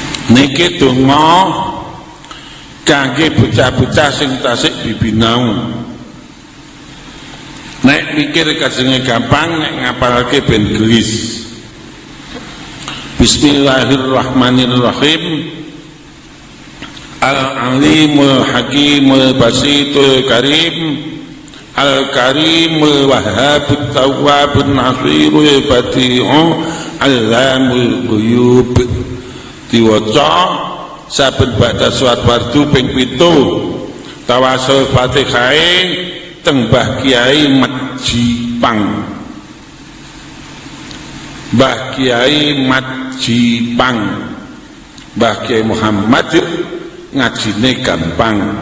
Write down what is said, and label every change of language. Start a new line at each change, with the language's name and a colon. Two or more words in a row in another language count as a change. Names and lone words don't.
Javanese: niki donga kangge bocah-bocah sing tasik bibinau. Nek mikir kajenge gampang, nek ngapalke ben gelis.
Arabic: بسم الله الرحمن الرحيم. العليم الحكيم الباسط الكريم، الكريم الوهاب التواب الناصر البديع علام الغيوب.
Javanese: Diwaca saben ba'da salat fardu ping 7 tawasul Fatihah teng Mbah Kiai Majipang. Mbah Kiai Majipang, Mbah Kiai Muhammad ngajine gampang.